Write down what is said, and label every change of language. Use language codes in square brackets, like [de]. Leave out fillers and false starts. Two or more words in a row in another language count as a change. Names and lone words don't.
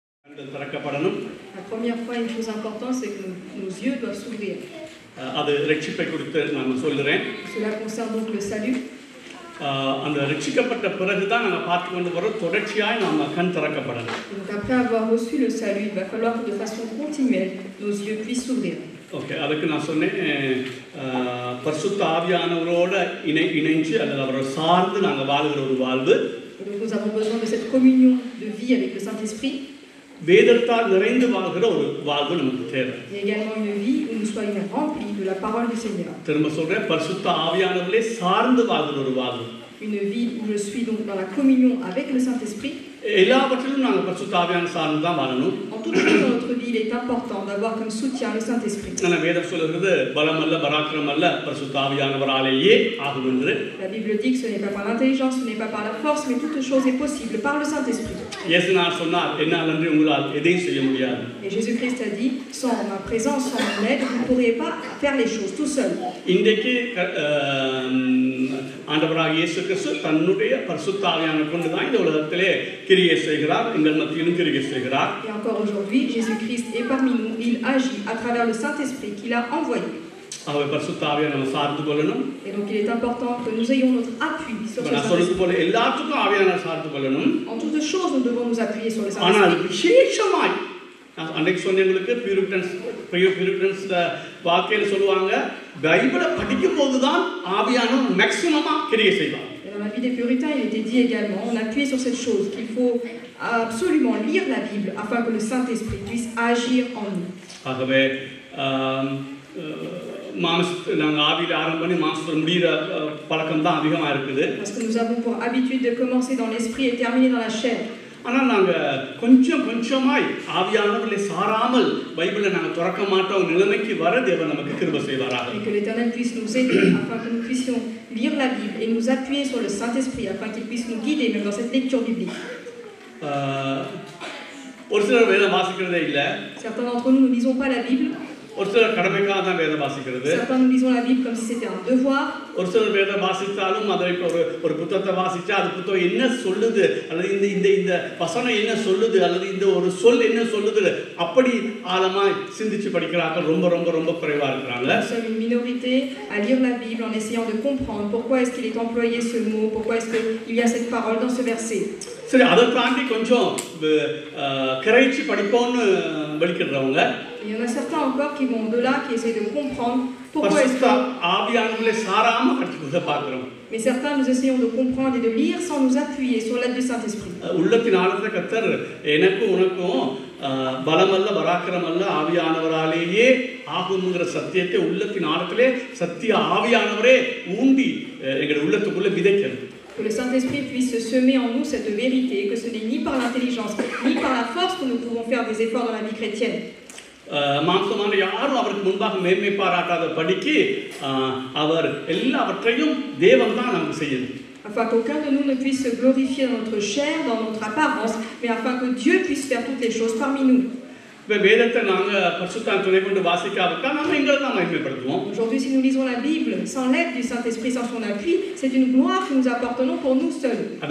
[fr] La première fois, une chose importante, c'est que nos yeux doivent s'ouvrir. Cela concerne donc le salut. Donc après avoir reçu le salut, il va falloir que de façon continuelle, nos yeux puissent s'ouvrir. [ta] Okay, அதுக்கு நான் சொன்னேன் பரிசுத்த ஆவியானவரோட இணைஞ்சு அல்லது அவரை சார்ந்து நாங்கள் வாழ்கிற ஒரு வாழ்வு. [fr] Donc nous avons besoin de cette communion de vie avec le Saint-Esprit. [ta] வேதத்தால் நிறைந்து வாழ்கிற ஒரு வாழ்வு நமக்கு தேவை. [fr] Et également une vie où nous soyons remplis de la parole du Seigneur. [ta] திரும்ப சொல்றேன் பரிசுத்த ஆவியானவரே சார்ந்து வாழ்கிற ஒரு வாழ்வு. [fr] Une vie où je suis donc dans la communion avec le Saint-Esprit. [ta] எல்லாவற்றிலும் நாங்கள் பரிசுத்த ஆவியான சார்ந்து தான் வாழணும். [fr] En toute chose dans notre vie, il est important d'avoir comme soutien le Saint-Esprit. [ta] வேதம் சொல்கிறது பலமல்ல பராக்கிரமல்ல பரிசுத்த ஆவியானவராலேயே ஆகும் என்று. [fr] La Bible dit que ce n'est pas par l'intelligence, ce n'est pas par la force, mais toute chose est possible par le Saint-Esprit. [ta] இயேசுநாதர் சொன்னார் என்னாலன்றி உங்களால் எதையும் செய்ய முடியாது. [fr] Et Jésus-Christ a dit sans ma présence, sans mon aide, vous ne pourriez pas faire les choses tout seul. [ta] இன்றைக்கு ஆண்டவராகிய இயேசு கிறிஸ்து தன்னுடைய பரிசுத்த ஆவியானவரை கொண்டு தான் இந்த உலகத்திலே கிரியை செய்கிறார், எங்கள் மத்தியிலும் கிரியை செய்கிறார். [fr] Et encore aujourd'hui, Jésus-Christ est parmi nous, il agit à travers le Saint-Esprit qu'il a envoyé. [ta] அவர் பரிசுத்த ஆவியானவரை நம்ம சார்ந்து கொள்ளணும். [fr] Et donc il est important que nous ayons notre appui sur ce [ta] நான் சொல்றது போல எல்லாத்துக்கும் ஆவியானவரை சார்ந்து கொள்ளணும். [fr] En toutes choses, nous devons nous appuyer sur le Saint-Esprit. [ta] ஆனால் விசேஷமாய் அன்னைக்கு சொன்னவங்களுக்கு பியூரிட்டன்ஸ் வாக்கையில சொல்லுவாங்க பைபிளை படிக்கும் போதுதான் ஆவியானவர் மேக்ஸிமமா கிரியை செய்வார். [fr] Dans la vie des puritains, il était dit également, on appuyait sur cette chose, qu'il faut absolument lire la Bible afin que le Saint-Esprit puisse agir en nous. [ta] ஆகவே நாங்கள் ஆவியில் ஆரம்பம் பண்ணி மாசத்தில் முடிகிற பழக்கம் தான் அதிகமாக இருக்குது. [fr] Parce que nous avons pour habitude de commencer dans l'esprit et terminer dans la chair. [ta] ஆனால் நாங்கள் கொஞ்சமாய் ஆவியானவர்களை சாராமல் பைபிளை நாங்கள் திறக்க மாட்டோம் நிலைமைக்கு வர தேவன் நமக்கு கிருபை செய்வாராக. [fr] Et que l'Éternel puisse nous aider afin que nous puissions lire la Bible et nous appuyer sur le Saint-Esprit afin qu'il puisse nous guider même dans cette lecture biblique. [ta] ஒரு சிலர் வேதம் வாசிக்கிறதே இல்லை. [fr] Certains d'entre nous ne lisons pas la Bible. [ta] ஒரு சிலர் கடமைக்காக தான் வேதம் வாசிக்கிறது. [fr] Certains nous lisons la Bible comme si c'était un devoir. [ta] ஒரு சிலர் வேதம் வாசித்தாலும் அதை ஒரு புத்தகத்தை வாசிச்சா அது புத்தகம் என்ன சொல்லுது அல்லது இந்த இந்த வசனம் என்ன சொல்லுது அல்லது இந்த ஒரு சொல் என்ன சொல்லுது அப்படி ஆழமாய் சிந்திச்சு படிக்கிறார்கள் ரொம்ப ரொம்ப ரொம்ப குறைவா இருக்கிறாங்க. [fr] Nous sommes une minorité à lire la Bible en essayant de comprendre pourquoi est-ce qu'il est employé ce mot, pourquoi est-ce qu'il y a cette parole dans ce verset. [ta] சரி அதை தாண்டி கொஞ்சம் கிரைச்சி படிப்போம்னு வெளிக்கிறவங்க. [fr] Il y en a certains encore qui vont au-delà, qui essayent de comprendre pourquoi est-ce que... Mais certains, nous essayons de comprendre et de lire sans nous appuyer sur l'aide du Saint-Esprit. [ta] பலமல்ல பராக்கிரமல்ல ஆவியானவராலேயே ஆகும்ங்கிற சத்தியத்தை உள்ளத்தின் ஆழத்திலே சத்திய ஆவியானவரே ஊண்டி எங்களுடைய உள்ளத்துக்குள்ள விதைக்கிறது. [fr] Que le Saint-Esprit puisse semer en nous cette vérité, que ce n'est ni par l'intelligence, ni par la force que nous pouvons faire des efforts dans la vie chrétienne. [ta] மாம்சமான யாரும் அவருக்கு முன்பாக மேன்மை பாராட்டாத படிக்கு அவர் எல்லாவற்றையும் தேவன் தான் நமக்கு செய்யணும். [fr] Afin qu'aucun de nous ne puisse se glorifier dans notre chair, dans notre apparence, mais afin que Dieu puisse faire toutes les choses parmi nous. Aujourd'hui, si nous lisons la Bible sans l'aide du Saint-Esprit, sans son appui, c'est une gloire que nous appartenons pour nous seuls.